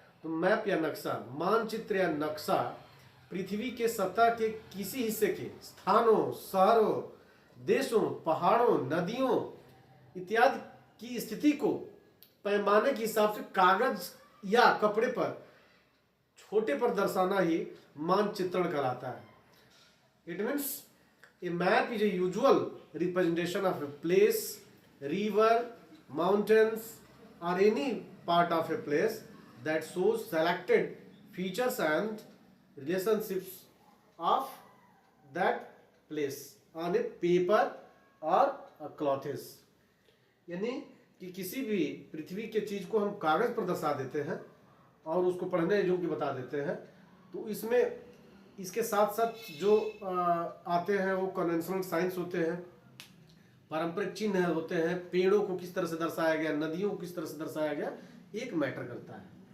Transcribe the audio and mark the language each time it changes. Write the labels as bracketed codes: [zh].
[hi] तो मैप या नक्शा, मानचित्र या नक्शा पृथ्वी के सतह के किसी हिस्से के स्थानों, शहरों, देशों, पहाड़ों, नदियों इत्यादि की स्थिति को पैमाने के हिसाब से कागज या कपड़े पर छोटे पर दर्शाना ही मानचित्रण कहलाता है। [en] It means a map is a usual representation of a place, river, mountains or any part of a place that shows selected features and relationships of that place on a paper or a cloth. [hi] यानी कि किसी भी पृथ्वी के चीज को हम कागज पर दर्शा देते हैं और उसको पढ़ने योग्य बता देते हैं। तो इसमें इसके साथ साथ जो आते हैं वो कन्वेंशनल साइंस होते हैं, पारंपरिक चिन्ह होते हैं, पेड़ों को किस तरह से दर्शाया गया, नदियों को किस तरह से दर्शाया गया, एक मैटर करता है।